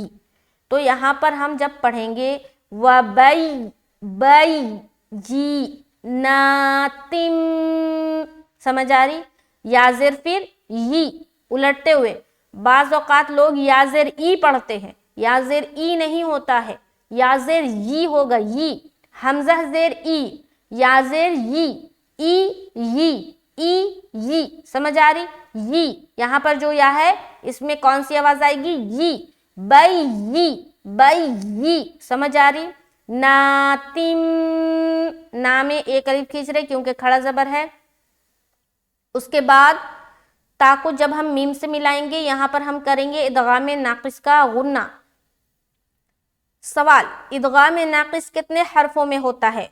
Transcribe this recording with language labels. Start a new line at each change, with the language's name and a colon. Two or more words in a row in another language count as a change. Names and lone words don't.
Urdu: تو یہاں پر ہم جب پڑھیں گے وَبَيِّنَاتٍ، سمجھ آ رہی؟ یا زیر پھر ی الٹتے ہوئے، بعض اوقات لوگ یا زیر ای پڑھتے ہیں، یا زیر ای نہیں ہوتا ہے، یا زیر ی ہوگا، ی حمزہ زیر ای، یا زیر ی، ای ی، ای ی، سمجھ آ رہی؟ ی یہاں پر جو یا ہے اس میں کون سی آواز آئے گی؟ ی، بئی ی، بئی ی، سمجھ آ رہی؟ ناتم، نا میں ایک الف کھینچ رہے کیونکہ کھڑا زبر ہے، اس کے بعد تا کو جب ہم میم سے ملائیں گے یہاں پر ہم کریں گے ادغام ناقص کا غنہ۔ سوال، ادغام ناقص کتنے حرفوں میں ہوتا ہے؟